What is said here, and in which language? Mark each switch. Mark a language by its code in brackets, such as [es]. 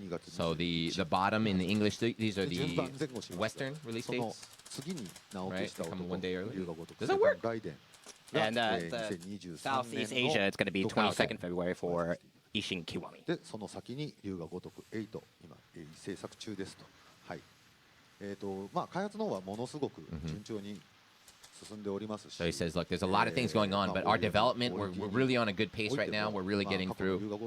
[en] So the bottom in the English, these are the Western release dates. Right, they come one day early. Does that work? And Southeast Asia, it's going to be 22nd February for Ishin Kiwami. [ja] で、その先に龍が如く8、今制作中ですと。はい。まあ開発の方はものすごく順調に。 [en] So he says, look, there's a lot of things going on, but our development, we're really on a good pace right now. We're really getting through.